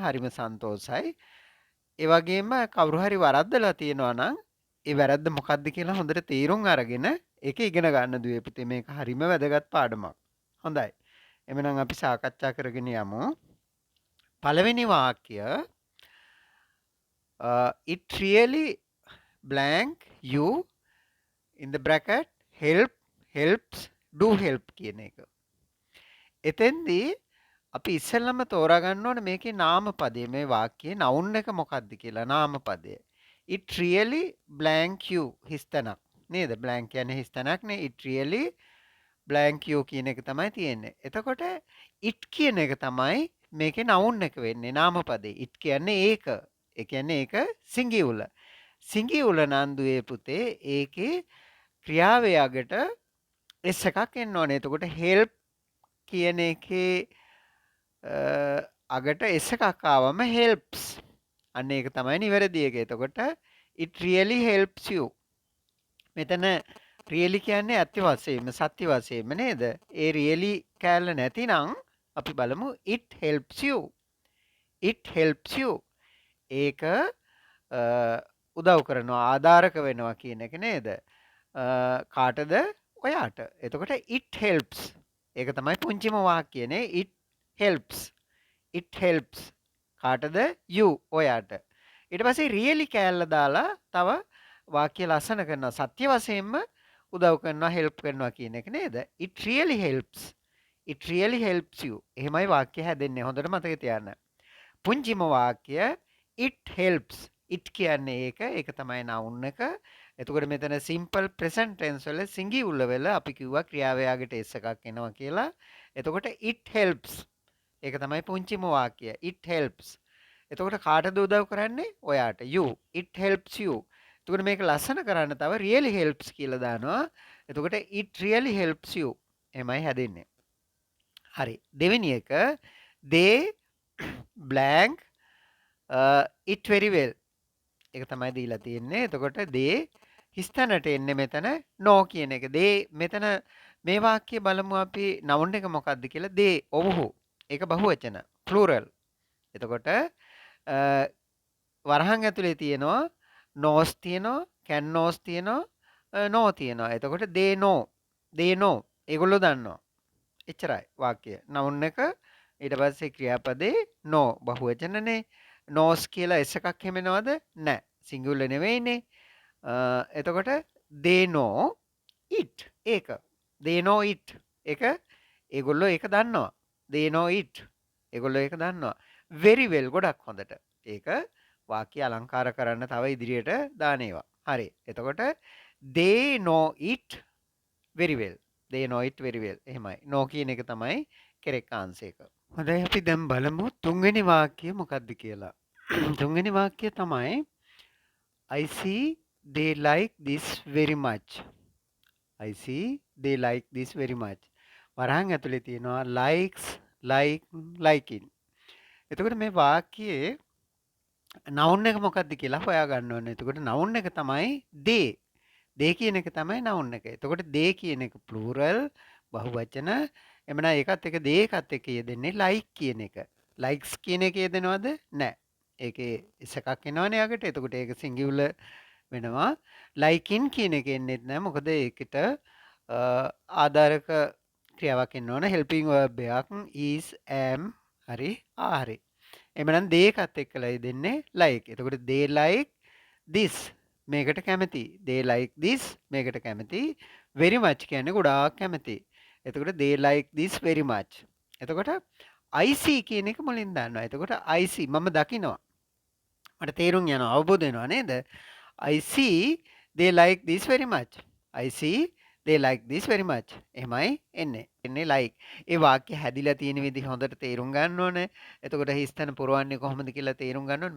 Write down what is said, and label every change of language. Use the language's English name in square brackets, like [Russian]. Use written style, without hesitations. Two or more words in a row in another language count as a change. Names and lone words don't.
[Sinhala] හරිම සන්තෝසයි. ඒ වගේම කවුරු හරි වරද්දලා තියෙනවා නම් ඒ වැරද්ද මොකක්ද කියලා හොඳට තීරුම් අරගෙන ඒක ඉගෙන ගන්න දුවේ පුතේ. මේක හරිම වැදගත් පාඩමක්. හොඳයි. එමනම් අපි සාකච්ඡා කරගෙන යමු. පළවෙනි වාක්‍ය [English] it really blank you in the bracket helps do help [Sinhala] කියන එක. එතෙන්දී අපි ඉස්සෙල්ලම තෝරා ගන්න ඕනේ මේකේ නාමපදය මේ වාක්‍යයේ noun එක මොකක්ද කියලා නාමපදය. [English] it really blank you [Sinhala] හිස්තැනක් නේද? blank කියන්නේ හිස්තැනක් නේ. [English] it really blank you [Sinhala] කියන එක තමයි තියෙන්නේ. එතකොට it කියන එක තමයි මේකේ noun එක වෙන්නේ නාමපදේ. it කියන්නේ ඒක. ඒ කියන්නේ ඒක සිංගියුල. සිංගියුල නම් දුවේ පුතේ ඒකේ ක්‍රියාවේ අගට s එකක් එන්න ඕනේ. එතකොට help කියන එකේ අගට s එකක් ආවම helps. අන්න ඒක තමයි නිවැරදි එක. එතකොට [English] it really helps you. [Sinhala] මෙතන really කියන්නේ ඇත්ත වශයෙන්ම සත්‍ය වශයෙන්ම නේද? ඒ really කැලල නැතිනම් අපි බලමු [English] it helps you. it helps you. [Sinhala] ඒක උදව් කරනවා ආධාරක වෙනවා කියන එක නේද? කාටද? ඔයාට. එතකොට [English] it helps. [Sinhala] ඒක තමයි පුංචිම වාක්‍යනේ. [English] it helps. it helps. කාටද? you ඔයාට. [Sinhala] ඊට පස්සේ really කැලල දාලා තව වාක්‍ය ලස්සන කරනවා. සත්‍ය වශයෙන්ම උදව් කරනවා help කරනවා කියන එක නේද? [English] it really helps. it really helps you. [Sinhala] එහෙමයි වාක්‍ය හැදෙන්නේ. හොඳට මතක තියාගන්න. පුංචිම වාක්‍ය [English] it helps. [Sinhala] it කියන්නේ ඒක. ඒක තමයි noun එක. එතකොට මෙතන [English] simple present tense [Sinhala] වල singular වල අපි කිව්වා ක්‍රියාවයාගට s එකක් එනවා කියලා. [English] එතකොට it helps. [Sinhala] ඒක තමයි පුංචිම වාක්‍ය. [English] it helps. [Sinhala] එතකොට කාටද උදව් කරන්නේ? ඔයාට. [English] you. it helps you. [Sinhala] එතකොට මේක ලස්සන කරන්න තව [English] really helps [Sinhala] කියලා දානවා. [English] එතකොට it really helps you. [Sinhala] එමයි හැදෙන්නේ. හරි. දෙවෙනි එක [English] they blank it very well. [Sinhala] ඒක තමයි දීලා තියෙන්නේ. එතකොට they හිස්තැනට එන්නේ මෙතන no කියන එක. they මෙතන මේ වාක්‍යය බලමු අපි noun එක මොකක්ද කියලා. they ඔව්හු. ඒක බහුවචන plural. එතකොට වරහන් ඇතුලේ තියෙනවා knows තියෙනවා can knows තියෙනවා no තියෙනවා. එතකොට [English] they know [Sinhala] ඒගොල්ලෝ දන්නවා. එච්චරයි වාක්‍යය. noun එක ඊට පස්සේ ක්‍රියාපදේ no බහුවචනනේ. knows කියලා s එකක් හැමෙනවද? නැහැ. singular නෙවෙයිනේ. [English] එතකොට they know it. ඒක they know it. [Sinhala] ඒක ඒගොල්ලෝ ඒක දන්නවා. [English] they know it. [Sinhala] ඒගොල්ලෝ ඒක දන්නවා. [English] very well [Sinhala] ගොඩක් හොඳට. ඒක වාක්‍ය අලංකාර කරන්න තව ඉදිරියට දාන ඒවා. [English] හරි. එතකොට they know it very well. they know it very well. [Sinhala] එහෙමයි. no කියන එක තමයි [English] correct answer [Sinhala] එක. හොඳයි අපි දැන් බලමු තුන්වෙනි වාක්‍යය මොකක්ද කියලා. තුන්වෙනි වාක්‍යය තමයි [English] I see they like this very much. I see they like this very much. [Sinhala] වරහන් ඇතුලේ තියෙනවා [English] likes liking. [Sinhala] එතකොට මේ වාක්‍යයේ noun එක මොකක්ද කියලා හොයා ගන්න ඕනේ. එතකොට noun එක තමයි they. they කියන එක තමයි noun එක. එතකොට they කියන එක plural බහුවචන. එමනම් ඒකත් එක they එකත් එක යෙදෙන්නේ like කියන එක. likes කියන එක යෙදෙනවද? නැහැ. ඒකේ s එකක් එනවනේ යකට. එතකොට ඒක singular වෙනවා. liking කියන එක එන්නේ නැහැ. මොකද ඒකට ආධාරක ක්‍රියාවක් එන්න ඕන. [English] helping verb එකක් is am හරි are. [Sinhala] එමනම් they එකත් එක්කලා දෙන්නේ like. එතකොට [English] they like this [Sinhala] මේකට කැමති. [English] they like this [Sinhala] මේකට කැමති. [English] very much [Sinhala] කියන්නේ ගොඩාක් කැමති. [English] එතකොට they like this very much. එතකොට I see [Sinhala] කියන එක මුලින් දාන්නවා. එතකොට [English] I see [Sinhala] මම දකිනවා. මට තේරුම් යනවා අවබෝධ වෙනවා නේද? [English] I see they like this very much. I see they like this very much. [Sinhala] එහෙමයි එන්නේ. එන්නේ like. ඒ වාක්‍ය හැදිලා තියෙන විදිහ හොඳට තේරුම් ගන්න ඕනේ. එතකොට හිස්තන පුරවන්නේ කොහොමද කියලා තේරුම් ගන්න ඕනේ.